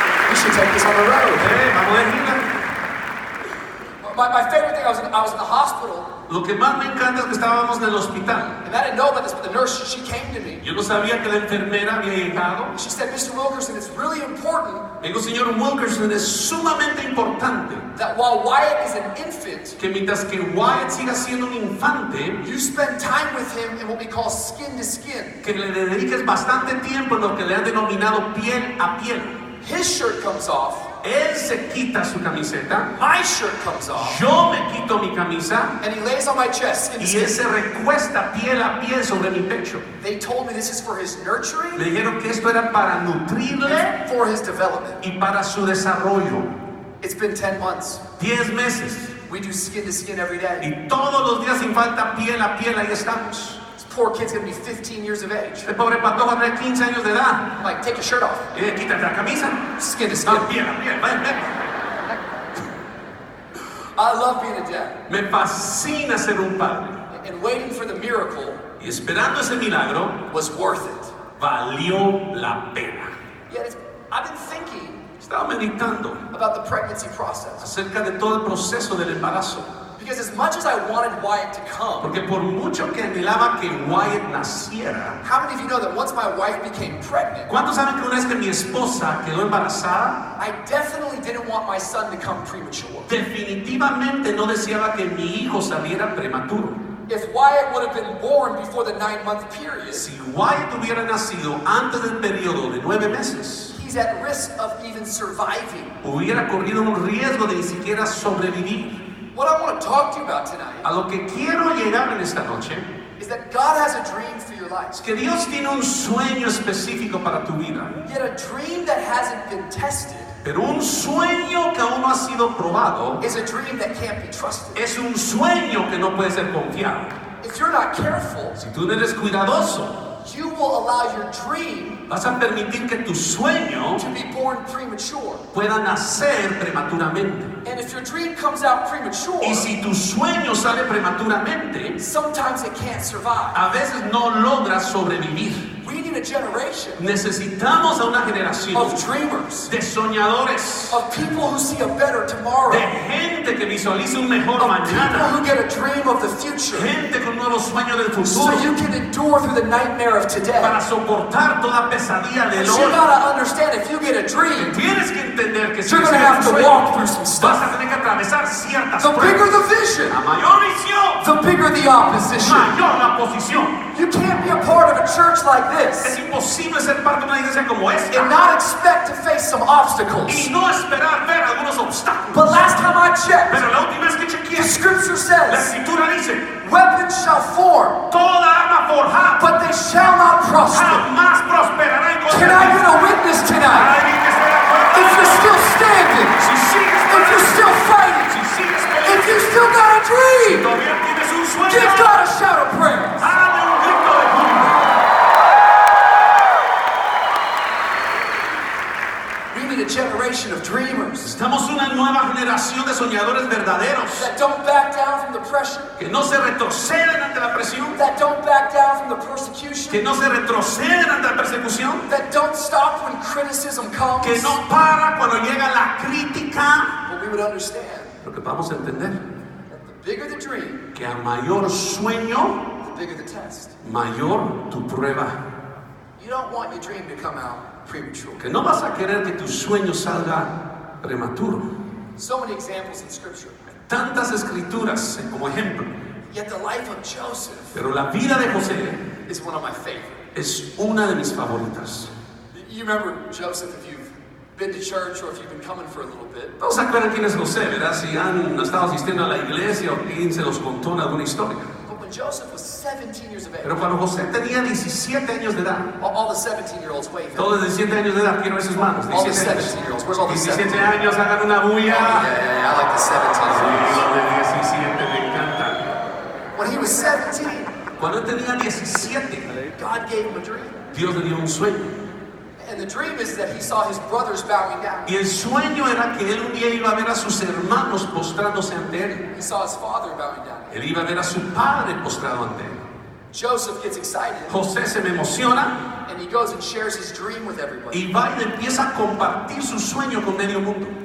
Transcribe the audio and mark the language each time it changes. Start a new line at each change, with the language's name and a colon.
English: We should take this on the road.
Spanish: Vamos de gira.
English: My favorite thing, I was in the hospital.
Spanish: Lo que más me encanta es que estábamos en el hospital.
English: And I didn't know about this, but the nurse, she came to me.
Spanish: Yo no sabía que la enfermera había llegado.
English: She said, Mr. Wilkerson, it's really important.
Spanish: Me dijo, señor Wilkerson, es sumamente importante
English: That while Wyatt is an infant,
Spanish: que mientras que Wyatt siga siendo un infante,
English: you spend time with him in what we call skin to skin.
Spanish: que le dediques bastante tiempo en lo que le han denominado piel a piel.
English: His shirt comes off.
Spanish: Él se quita su camiseta.
English: My shirt comes off.
Spanish: Yo me quito mi camisa.
English: And he lays on my chest, skin to
Spanish: Y
English: skin.
Spanish: él se recuesta piel a piel sobre mi pecho.
English: They told me this is for his nurturing.
Spanish: Me dijeron que esto era para nutrirle
English: And for his development.
Spanish: y para su desarrollo.
English: It's been 10 months.
Spanish: 10 meses.
English: We do skin to skin every day.
Spanish: Y todos los días sin falta piel a piel, ahí estamos.
English: This poor kid's gonna be 15 years of age.
Spanish: El pobre patojo tiene 15 años de edad.
English: I'm like, take your shirt off.
Spanish: Quítate la camisa.
English: Skin to skin.
Spanish: No, piel a piel, ven, ven.
English: I love being a dad.
Spanish: Me fascina ser un padre.
English: And waiting for the miracle
Spanish: Y esperando ese milagro,
English: was worth it.
Spanish: valió la pena.
English: Yet I've been thinking
Spanish: Estaba meditando
English: about the pregnancy process.
Spanish: acerca de todo el proceso del embarazo.
English: Because as much as I wanted Wyatt to come,
Spanish: Porque por mucho que anhelaba que Wyatt naciera,
English: how many of you know that once my wife became pregnant,
Spanish: ¿cuántos saben que una vez que mi esposa quedó embarazada,
English: I definitely didn't want my son to come premature.
Spanish: definitivamente no deseaba que mi hijo saliera prematuro?
English: If Wyatt would have been born before the 9-month period,
Spanish: Si Wyatt hubiera nacido antes del periodo de 9 meses,
English: he's at risk of even surviving.
Spanish: hubiera corrido un riesgo de ni siquiera sobrevivir.
English: What I want to talk to you about tonight
Spanish: A lo que quiero llegar en esta noche
English: is that God has a dream for your life.
Spanish: es que Dios tiene un sueño específico para tu vida,
English: Yet a dream that hasn't been tested
Spanish: pero un sueño que aún no ha sido probado
English: is a dream that can't be trusted.
Spanish: es un sueño que no puede ser confiado.
English: If you're not careful,
Spanish: Si tú no eres cuidadoso,
English: you will allow your dream
Spanish: vas a permitir que tu sueño
English: to be born premature.
Spanish: pueda nacer prematuramente.
English: And if your dream comes out premature,
Spanish: Y si tu sueño sale prematuramente,
English: sometimes it can't survive.
Spanish: a veces no logras sobrevivir.
English: We need a generation
Spanish: Necesitamos a una generación
English: of dreamers,
Spanish: de soñadores,
English: of people who see a better tomorrow,
Spanish: de gente que visualice un mejor
English: of people
Spanish: mañana,
English: who get a dream of the future,
Spanish: gente con nuevos sueños del
English: so
Spanish: futuro,
English: you can endure through the nightmare of today.
Spanish: para soportar toda pesadilla del
English: But you
Spanish: hoy.
English: gotta understand, if you get a dream,
Spanish: Tienes que entender que si
English: you're gonna
Spanish: ese es
English: have
Spanish: tu
English: to
Spanish: sueño,
English: walk through some
Spanish: vas
English: stuff.
Spanish: a tener que atravesar ciertas
English: The bigger
Spanish: pruebas.
English: the vision,
Spanish: A mayor visión,
English: the bigger the opposition.
Spanish: mayor la posición.
English: You can't be a part of a church like
Spanish: Es
English: this
Spanish: imposible ser parte de una iglesia como
English: and
Spanish: esta
English: not expect to face some obstacles.
Spanish: y no esperar ver algunos obstáculos.
English: But last time I checked,
Spanish: Pero la última vez que chequeé,
English: the scripture says,
Spanish: escritura dice,
English: weapons shall form,
Spanish: toda arma forjada
English: but they shall not prosper.
Spanish: jamás prosperará en contra
English: Can
Spanish: de
English: I
Spanish: ti.
English: get a witness tonight?
Spanish: Alguien que esté de acuerdo.
English: If you're still standing,
Spanish: Si sigues
English: if you're still fighting,
Spanish: si sigues
English: if you still got a dream,
Spanish: todavía tienes un sueño,
English: give God a shout of praise.
Spanish: dale un grito de júbilo.
English: We need a generation of dreamers
Spanish: Estamos una nueva generación de soñadores verdaderos
English: that don't back down from the pressure,
Spanish: que no se retroceden ante la presión,
English: that don't back down from the persecution,
Spanish: que no se retroceden ante la persecución,
English: that don't stop when criticism comes.
Spanish: que no para cuando llega la crítica.
English: But we would understand
Spanish: Lo que vamos a entender,
English: that the bigger the dream,
Spanish: que a mayor sueño,
English: the bigger the test.
Spanish: mayor tu prueba.
English: You don't want your dream to come out premature.
Spanish: Que no vas a querer que tu sueño salga prematuro.
English: So many examples in Scripture.
Spanish: Tantas escrituras como ejemplo.
English: Yet the life of Joseph
Spanish: Pero la vida de José
English: is one of my favorites.
Spanish: es una de mis favoritas.
English: You remember Joseph if you've been to church or if you've been coming for a little bit.
Spanish: Todos se acuerdan quién es José, ¿verdad? Si han estado asistiendo a la iglesia o quién se los contó en alguna historia.
English: But when Joseph was 17 years of age,
Spanish: Pero cuando José tenía 17 años de edad,
English: all the 17-year-olds wave.
Spanish: todos de 17 años de edad, quiero ver sus manos.
English: All the
Spanish: 17 años.
English: 17-year-olds. Where's all the
Spanish: 17
English: 17?
Spanish: años, hagan una bulla.
English: Yeah, I like the
Spanish: Sí,
English: 17-year-olds.
Spanish: los de 17 me encantan.
English: When he was 17,
Spanish: Cuando él tenía 17,
English: God gave him a dream.
Spanish: Dios le dio un sueño.
English: And the dream is that he saw his brothers bowing down.
Spanish: Y el sueño era que él un día iba a ver a sus hermanos postrándose ante él.
English: He saw his father bowing down.
Spanish: Él iba a ver a su padre postrado ante él.
English: Joseph gets excited
Spanish: José se me emociona
English: and he goes and shares his dream with everybody.
Spanish: y va y empieza a compartir su sueño con medio mundo.